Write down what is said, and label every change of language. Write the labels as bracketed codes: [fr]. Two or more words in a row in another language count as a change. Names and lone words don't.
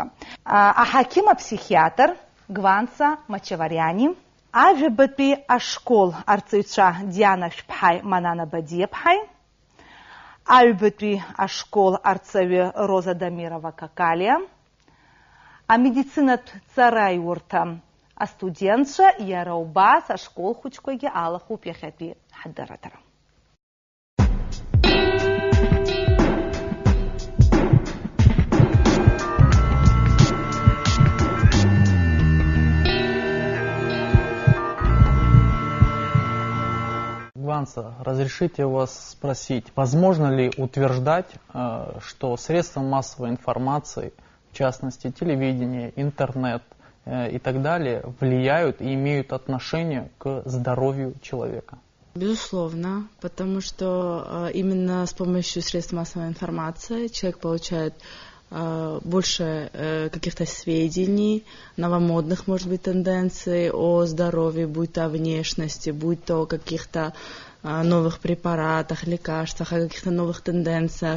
[ab] Аҳақьым апсихиатр Гванца Мачавариани, ажәабатәи ашкол арҵаҩцәа Диана Шәԥҳаи, Манана Бадиаԥҳаи, аҩбатәи ашкол арҵаҩы Роза Дамирова Какалиа, амедицинатә ҵараиурҭа астудентцәа, иара убас ашкол хәыҷқәагьы алахуп иахьатәи ҳдырраҭара. [ru] Гванца, разрешите вас спросить, возможно ли утверждать, что средства массовой информации, в частности телевидение, интернет и так далее, влияют и имеют отношение к здоровью человека? Безусловно, потому что именно с помощью средств массовой информации человек получает больше каких-то сведений, новомодных, может быть, тенденций о здоровье, будь то о внешности, будь то о каких-то новых препаратах, лекарствах, о каких-то новых тенденциях.